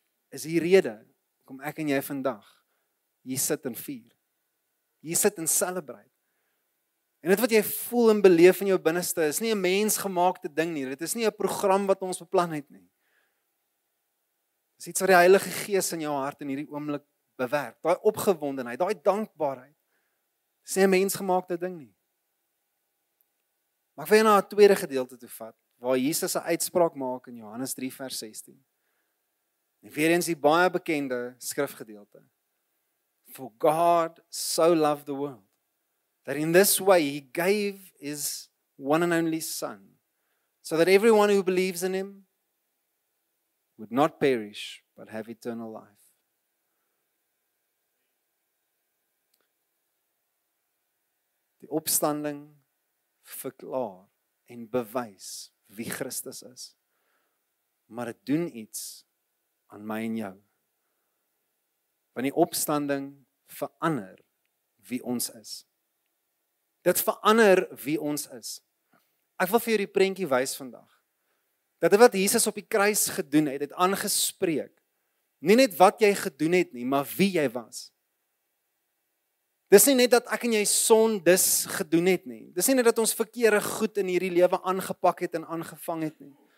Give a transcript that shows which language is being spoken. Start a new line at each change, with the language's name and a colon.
Afrikaans: Is die rede kom ek en jy vandag hier sit en vier. Hier sit en celebrate. En dit wat jy voel en beleef in jou binneste is nie 'n mensgemaakte ding nie. Dit is nie 'n program wat ons beplan het nie. Dis iets wat die Heilige Gees in jou hart in hierdie oomblik bewerk. Daai opgewondenheid, daai dankbaarheid. Dis nie 'n mensgemaakte ding nie. Maar ek wil jy na 'n tweede gedeelte toe vat, waar Jesus 'n uitspraak maak in Johannes 3 vers 16. En weer eens die baie bekende skrifgedeelte.
English: For God so loved the world, that in this way he gave his one and only Son, so that everyone who believes in him would not perish, but have eternal life.
Afrikaans: Die opstanding verklaar en bewys wie Christus is. Maar dit doen iets aan my en jou. Want die opstanding verander wie ons is. Dit verander wie ons is. Ek wil vir jou die prentjie wys vandag. Dat wat Jesus op die kruis gedoen het aangespreek. Nie net wat jy gedoen het nie, maar wie jy was. Dis nie net dat ek en jy sondes gedoen het nie. Dis nie net dat ons verkeerde goed in hierdie lewe aangepak het en aangevang het nie.